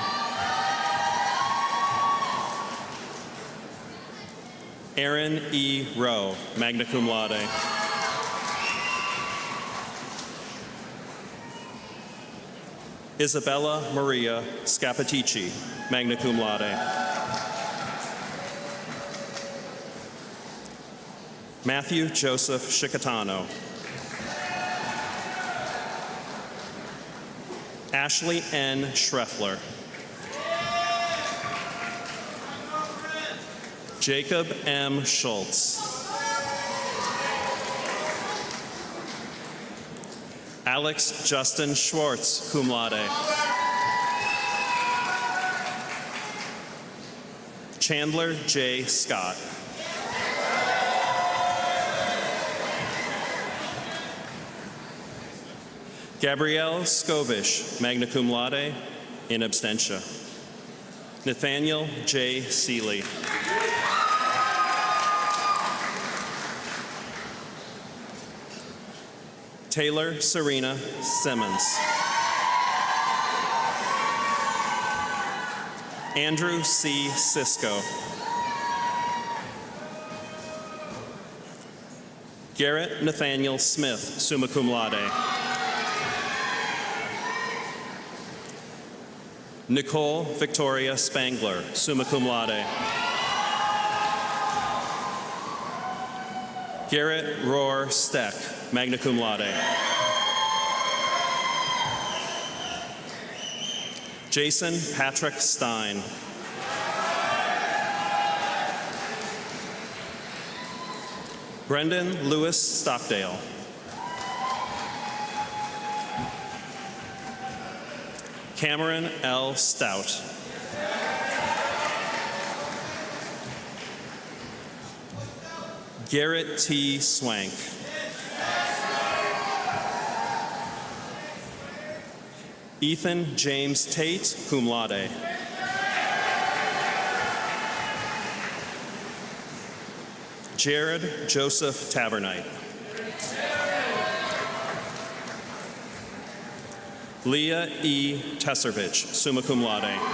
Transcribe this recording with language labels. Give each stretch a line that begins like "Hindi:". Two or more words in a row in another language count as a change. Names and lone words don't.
English: Aaron E.
Latin: Rowe, magna cum laude.
English: Isabella Maria Scapitici,
Latin: magna cum laude.
English: Matthew Joseph Shikatano. Ashley N. Schreffler. Jacob M. Schultz. Alex Justin Schwartz,
Latin: cum laude.
English: Chandler J. Scott.
Latin: Gabrielle Skovish, magna cum laude, in absentia.
English: Nathaniel J. Seeley. Taylor Serena Simmons. Andrew C. Sisko. Garrett Nathaniel Smith,
Latin: summa cum laude.
English: Nicole Victoria Spangler,
Latin: summa cum laude.
English: Garrett Rohr Steck,
Latin: magna cum laude.
English: Jason Patrick Stein. Brendan Lewis Stockdale. Cameron L. Stout. Garrett T. Swank. Ethan James Tate,
Latin: cum laude.
English: Jared Joseph Tavernite. Leah E.
Latin: Tesservich, summa cum laude.